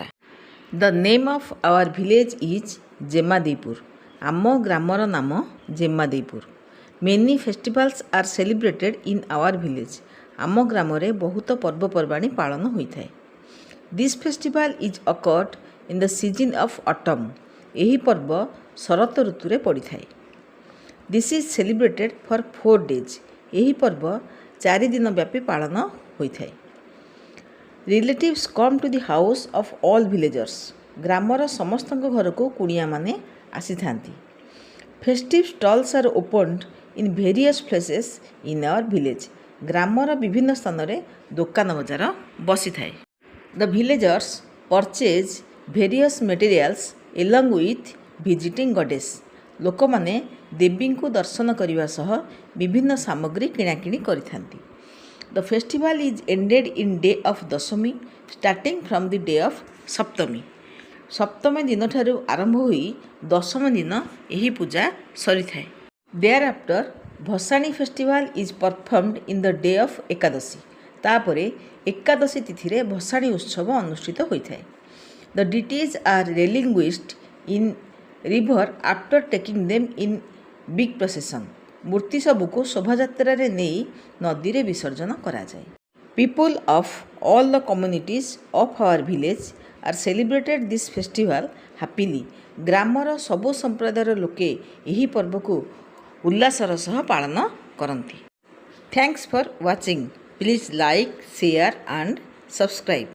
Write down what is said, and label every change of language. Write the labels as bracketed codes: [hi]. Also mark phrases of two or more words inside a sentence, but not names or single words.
[en] The name of our village is Jemadipur. [or] Ammo Gramar Namo Jemadipur. [en] Many festivals are celebrated in our village. [or] ଆମ ଗ୍ରାମରେ ବହୁତ ପର୍ବ ପର୍ବାଣି ପାଳନ ହୋଇଥାଏ. [en] This festival is occurred in the season of autumn. [or] ଏହି ପର୍ବ ଶରତ ଋତୁରେ ପଡ଼ିଥାଏ। [en] This is celebrated for 4 days. [or] ଏହି ପର୍ବ 4 ଦିନ ବ୍ୟାପୀ ପାଳନ ହୋଇଥାଏ। [en] Relatives come to the house of all villagers. [or] ଗ୍ରାମର ସମସ୍ତଙ୍କ ଘରକୁ କୁଣିଆମାନେ ଆସିଥାନ୍ତି। [en] Festive stalls are opened in various places in our village. [or] ଗ୍ରାମର ବିଭିନ୍ନ ସ୍ଥାନରେ ଦୋକାନ ବଜାର ବସିଥାଏ। [en] The villagers purchase various materials along with visiting goddess। [or] ଲୋକମାନେ ଦେବୀଙ୍କୁ ଦର୍ଶନ କରିବା ସହ ବିଭିନ୍ନ ସାମଗ୍ରୀ କିଣାକିଣି କରିଥାନ୍ତି। [en] The festival is ended in day of ଦଶମୀ starting from the day of ସପ୍ତମୀ। [or] ସପ୍ତମୀ ଦିନଠାରୁ ଆରମ୍ଭ ହୋଇ ଦଶମ ଦିନ ଏହି ପୂଜା ସରିଥାଏ। [en] Thereafter ଭସାଣୀ festival is performed in the day of ଏକାଦଶୀ। [or] ତାପରେ ଏକାଦଶୀ ତିଥିରେ ଭସାଣୀ ଉତ୍ସବ ଅନୁଷ୍ଠିତ ହୋଇଥାଏ। [en] The deities are relinquished in river after taking them in big procession। [or] ମୂର୍ତ୍ତି ସବୁକୁ ଶୋଭାଯାତ୍ରାରେ ନେଇ ନଦୀରେ ବିସର୍ଜନ କରାଯାଏ। [en] People of all the communities of our village are celebrated this festival happily। [or] ଗ୍ରାମର ସବୁ ସମ୍ପ୍ରଦାୟର ଲୋକେ ଏହି ପର୍ବକୁ ଉଲ୍ଲାସର ସହ ପାଳନ କରନ୍ତି। [en] Thanks for watching। Please like, share and subscribe।